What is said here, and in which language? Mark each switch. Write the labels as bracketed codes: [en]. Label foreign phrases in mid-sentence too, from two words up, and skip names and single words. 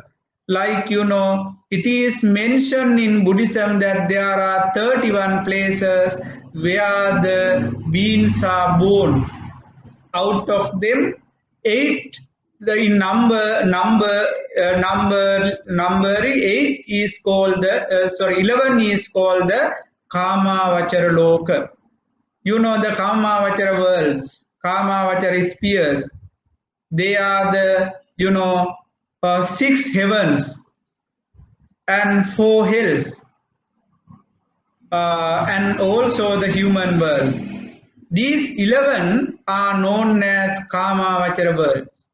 [en] Like, it is mentioned in Buddhism that there are 31 places where the beings are born. Out of them, eight the in number eight is called the 11 is called the [pi] Kama Vachara Loka. [en] The [pi] Kama Vachara [en] worlds, [pi] Kama Vachara [en] spheres. They are the 6 heavens and 4 hells, and also the human world. These 11 are known as [pi] Kama Vachara [en] worlds.